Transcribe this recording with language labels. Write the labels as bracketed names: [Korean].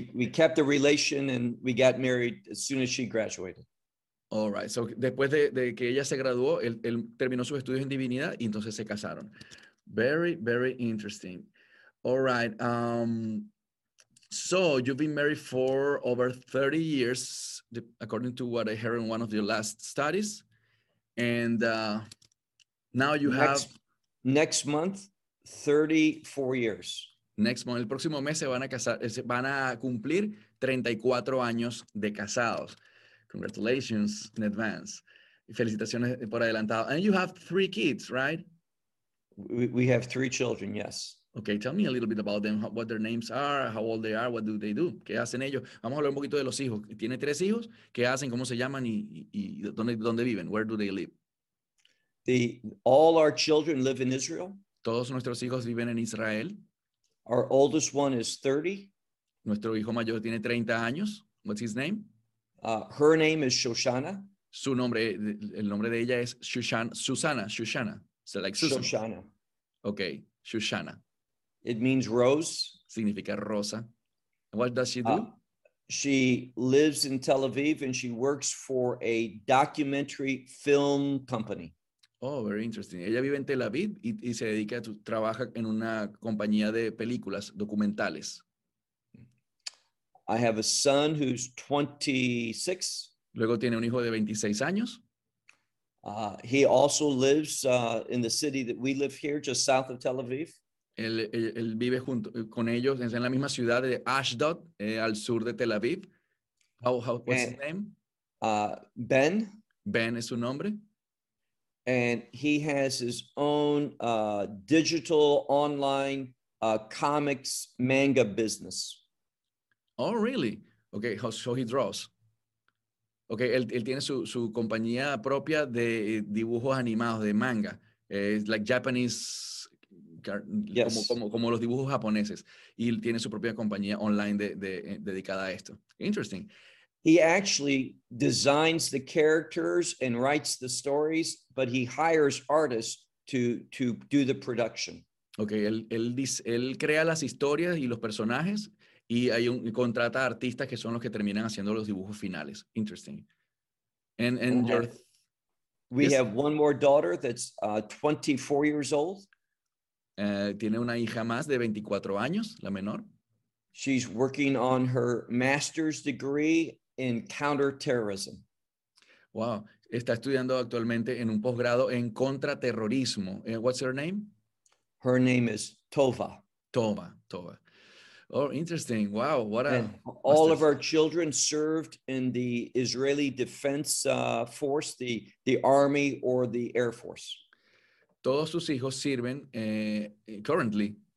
[English] we kept the relation and we got married as soon as she graduated. All right. [Spanish] So después de que ella se graduó, él terminó sus estudios en divinidad y entonces se casaron. [English] Very, very interesting. All right. So you've been married for over 30 years, according to what I heard in one of your last studies. And now you have... Next month, 34 years. Next month, [Spanish] el próximo mes se van a cumplir 34 años de casados. [English] Congratulations in advance. [Spanish] Felicitaciones por adelantado. [English] And you have 3 kids, right? We have 3 children, yes. Okay, tell me a little bit about them, what their names are, how old they are, what do they do? [Spanish] ¿Qué hacen ellos? Vamos a hablar un poquito de los hijos. ¿Tiene 3 hijos? ¿Qué hacen? ¿Cómo se llaman? ¿Y dónde viven? [English] Where do they live? All our children live in Israel. [Spanish] Todos nuestros hijos viven en Israel. [English] Our oldest one is 30. [Spanish] Nuestro hijo mayor tiene 30 años. [English] What's his name? Her name is Shoshana. [Spanish] Su nombre, el nombre de ella es Shoshana. [English] So like Susan. Shoshana. Okay, Shoshana. It means rose. [Spanish] Significa rosa. [English] What does she do? She lives in Tel Aviv and she works for a documentary film company. Oh, very interesting. [Spanish] Ella vive en Tel Aviv y se dedica, trabaja en una compañía de películas documentales. [English] I have a son who's 26. [Spanish] Luego tiene un hijo de 26 años. [English] He also lives in the city that we live here, just south of Tel Aviv. [Spanish] Él vive junto con ellos en la misma ciudad de Ashdod, al sur de Tel Aviv. [English] What's his name? Ben. [Spanish] Ben es su nombre. [English] And he has his own digital online comics manga business. Oh, really? Okay, so he draws. [Spanish] Okay, él tiene su compañía propia de dibujos animados, de manga. [English] Like Japanese, yes. [Spanish] como los dibujos japoneses. Y él tiene su propia compañía online de dedicada a esto. [English] Interesting. He actually designs the characters and writes the stories, but he hires artists to do the production. [Spanish] Okay, él crea las historias y los personajes y contrata artistas que son los que terminan haciendo los dibujos finales. [English] Interesting. And okay. We have one more daughter that's 24 years old. [Spanish] Tiene una hija más de 24 años, la menor. [English] She's working on her master's degree in counterterrorism. [Spanish] Wow, está estudiando actualmente en un posgrado en contraterrorismo. [English] What's her name? Her name is Tova. Tova. Oh, interesting. Wow, of our children served in the Israeli Defense Force, the Army or the Air Force. [Spanish] Todos sus hijos sirven currently.